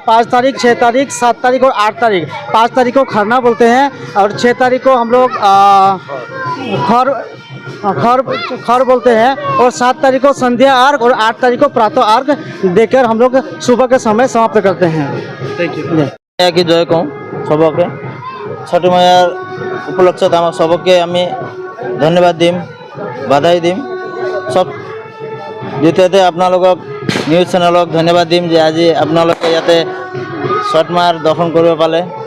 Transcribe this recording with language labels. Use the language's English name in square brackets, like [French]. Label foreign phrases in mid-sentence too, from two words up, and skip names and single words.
[Hindi] 5 तारीख, 6 तारीख, 7 तारीख और 8 तारीख। 5 तारीख को खरना बोलते हैं और 6 तारीख को हम लोग खर बोलते हैं और 7 तारीख को संध्या अर्घ और 8 तारीख को प्रातः अर्घ देकर हम लोग सुबह के समय समाप्त करते हैं। [English] thank you. [Assamese] কি জয় কওঁ সবকে ছটি মায়াৰ উপলক্ষত আমাক সবকে আমি ধন্যবাদ দিম, বাধাই দিম। সব দ্বিতীয়তে আপোনালোকক [English] news channel [Assamese] ধন্যবাদ দিম যে আজি আপোনালোকে ইয়াতে ছট মাৰ দৰ্শন কৰিব পালে।